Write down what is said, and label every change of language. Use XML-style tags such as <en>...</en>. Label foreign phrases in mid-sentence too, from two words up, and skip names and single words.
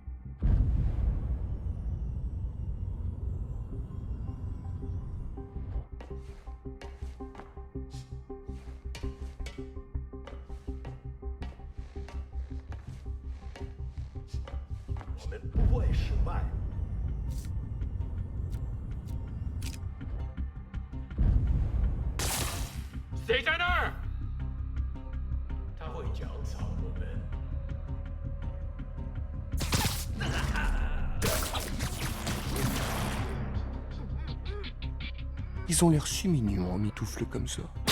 <zh>我们不会失败。谁在那儿？他会搅草我们。</zh> <fr>Ils ont l'air si mignons en mitoufle comme ça.</fr>